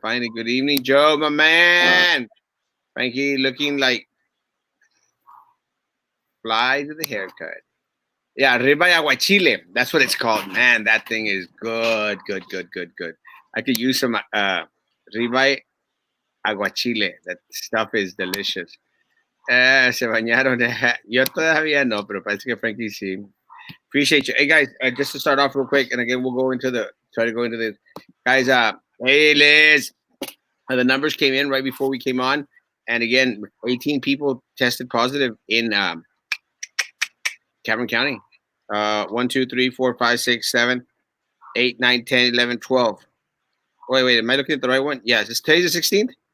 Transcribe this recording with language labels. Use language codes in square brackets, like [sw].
[en] Finally, good evening, Joe, my man. Frankie looking like fly to the haircut. Yeah, ribeye aguachile. That's what it's called. Man, that thing is good, good, good, good, good. I could use some ribeye aguachile. That stuff is delicious. [es] Se bañaron. Yo todavía no, pero parece que Frankie sí. [en] Appreciate you. Hey, guys, just to start off real quick, and again, we'll try to go into this. Guys, hey, Liz. The numbers came in right before we came on. And again, 18 people tested positive in Cameron County. 1, 2, 3, 4, 5, 6, 7, 8, 9, 10, 11, 12. Wait. Am I looking at the right one? Yes. Today's the 16th?